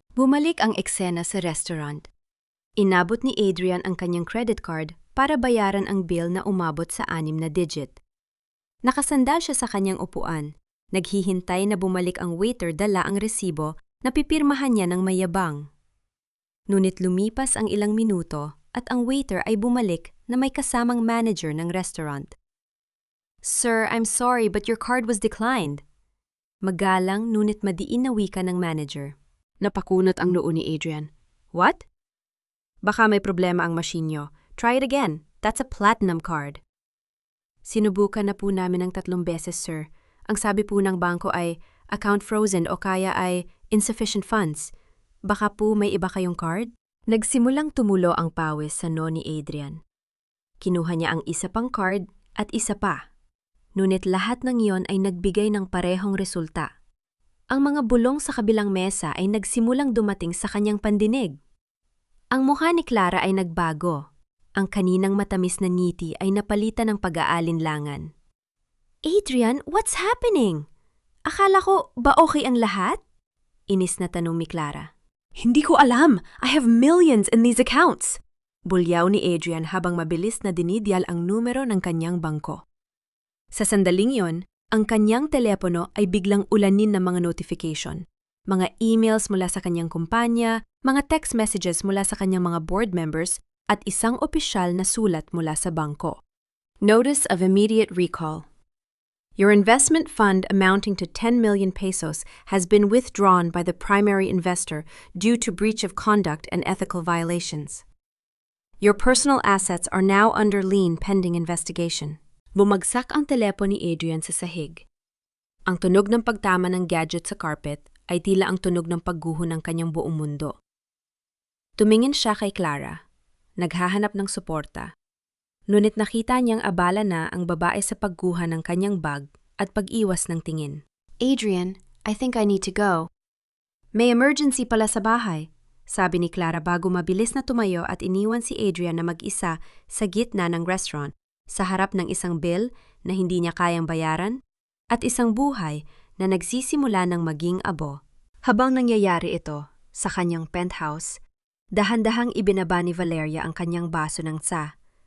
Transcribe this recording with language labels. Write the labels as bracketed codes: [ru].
[tl] Bumalik ang eksena sa restaurant. Inabot ni Adrian ang kanyang credit card para bayaran ang bill na umabot sa 6 na digit. Nakasandal siya sa kanyang upuan, naghihintay na bumalik ang waiter dala ang resibo na pipirmahan niya ng mayabang. Ngunit lumipas ang ilang minuto at ang waiter ay bumalik na may kasamang manager ng restaurant. [en] Sir, I'm sorry but your card was declined. [tl] Magalang ngunit madiin na wika ng manager. Napakunot ang noo ni Adrian. [en] What? [tl] Baka may problema ang machine nyo. [en] Try it again. That's a platinum card. [tl] Sinubukan na po namin ng 3 beses, sir. Ang sabi po ng bangko ay [en] account frozen [tl] o kaya ay insufficient funds. Baka po may iba kayong card? Nagsimulang tumulo ang pawis sa noo ni Adrian. Kinuha niya ang isa pang card at isa pa. Ngunit lahat ng iyon ay nagbigay ng parehong resulta. Ang mga bulong sa kabilang mesa ay nagsimulang dumating sa kanyang pandinig. Ang mukha ni Clara ay nagbago. Ang kaninang matamis na ngiti ay napalitan ng pag-aalinlangan. [en] Adrian, what's happening? [tl] Akala ko ba okay ang lahat? Inis na tanong ni Clara. Hindi ko alam. [en] I have millions in these accounts. [tl] Bulyaw ni Adrian habang mabilis na dinidyal ang numero ng kanyang bangko. Sa sandaling yon, ang kanyang telepono ay biglang ulanin ng mga notification. Mga emails mula sa kanyang kumpanya, mga text messages mula sa kanyang mga board members, at isang opisyal na sulat mula sa bangko. [en] Notice of immediate recall. Your investment fund amounting to 10 million pesos has been withdrawn by the primary investor due to breach of conduct and ethical violations. Your personal assets are now under lien pending investigation. [tl] Bumagsak ang telepono ni Adrian sa sahig. Ang tunog ng pagtama ng gadget sa carpet ay tila ang tunog ng pagguho ng kanyang buong mundo. Tumingin siya kay Clara, naghahanap ng suporta. Ngunit nakita niyang abala na ang babae sa pagguha ng kanyang bag at pag-iwas ng tingin. [en] Adrian, I think I need to go. [tl] May emergency pala sa bahay, sabi ni Clara bago mabilis na tumayo at iniwan si Adrian na mag-isa sa gitna ng restaurant, sa harap ng isang bill na hindi niya kayang bayaran at isang buhay na nagsisimula ng maging abo. Habang nangyayari ito sa kanyang penthouse, dahan-dahang ibinaba ni Valeria ang kanyang baso ng tsa.